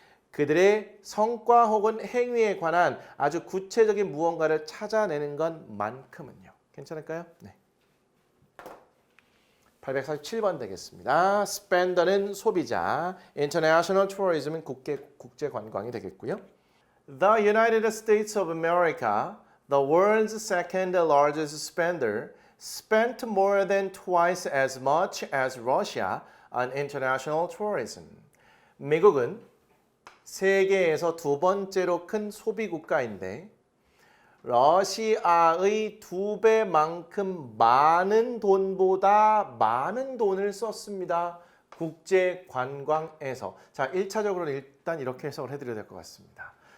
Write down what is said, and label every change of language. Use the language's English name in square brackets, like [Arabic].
[Korean] 그들의 성과 혹은 행위에 관한 아주 구체적인 무언가를 찾아내는 것만큼은요. 괜찮을까요? 네. 847번 되겠습니다. Spender는 소비자, International Tourism은 국제 관광이 되겠고요. [English] The United States of America, the world's second largest spender, spent more than twice as much as Russia on international tourism. [Korean] 미국은 세계에서 두 번째로 큰 소비 국가인데 러시아의 2배만큼 많은 돈보다 많은 돈을 썼습니다. 국제 관광에서. 자, 1차적으로는 일단 이렇게 해석을 해드려야 될 것 같습니다.